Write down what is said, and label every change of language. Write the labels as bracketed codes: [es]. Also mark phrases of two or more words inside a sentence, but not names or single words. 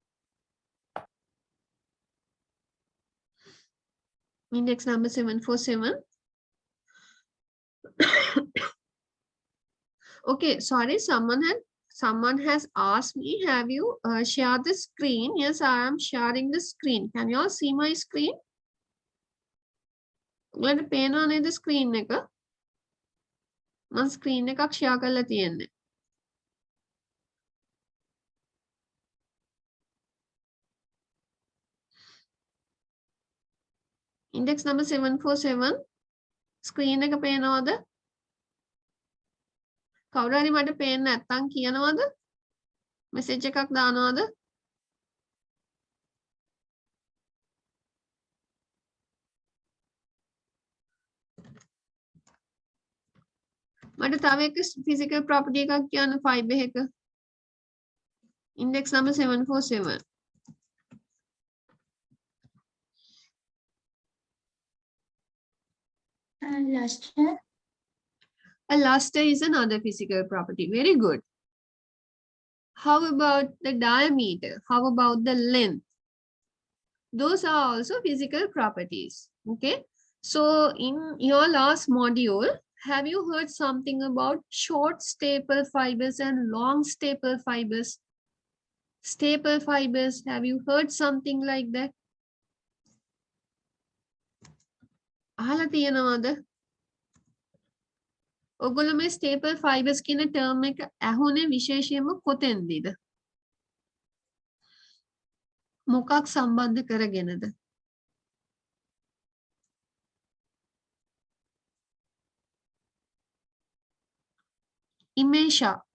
[en] Index number 747. Okay, sorry, someone has asked me, have you shared the screen? Yes, I am sharing the screen. Can you all see my screen? [si] ඔයාලට පේනව නේද screen එක? මම screen එකක් share කරලා තියෙන්නේ. [en] Index number 747. [si] Screen එක පේනවද? කවුරු හරි මට පේන්නේ නැත්තම් කියනවද? Message එකක් දානවද? මට තව එක [en] physical property [si] එකක් කියන්න fiber එක. [en] Index number 747. Luster. A luster is another physical property. Very good. How about the diameter? How about the length? Those are also physical properties. Okay. So in your last module, have you heard something about short staple fibers and long staple fibers? Staple fibers, have you heard something like that? [si] අහලා තියෙනවද? ඔගොල්ලෝ මේ [en] staple fibers [si] කියන term එක ඇහුනේ විශේෂයෙන්ම කොතෙන්දද? මොකක් සම්බන්ධ කරගෙනද? Imesha.